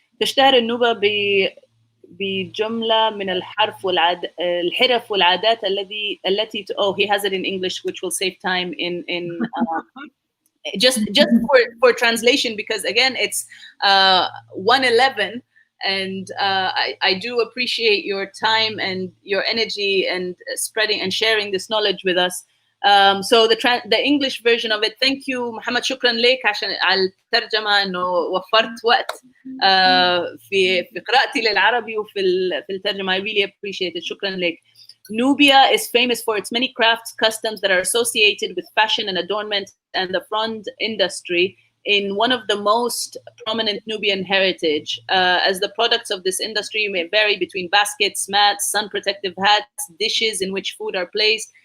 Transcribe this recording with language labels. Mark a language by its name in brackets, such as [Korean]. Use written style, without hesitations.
[Arabic] تشتهر النوبة بجملة من الحرف الحرف والعادات التي [English] he has it in English, which will save time in just for translation, because again it's 1:11, and I do appreciate your time and your energy and spreading and sharing this knowledge with us. So the English version of it. Thank you [Arabic] محمد, شكرا لك عشان على الترجمة انه وفرت وقت في قراءتي للعربي وفي الترجمة. [English] I really appreciate it. [Arabic] شكرا لك. [English] Nubia is famous for its many crafts, customs that are associated with fashion and adornment and the frond industry in one of the most prominent Nubian heritage. As the products of this industry may vary between baskets, mats, sun protective hats, dishes in which food are placed.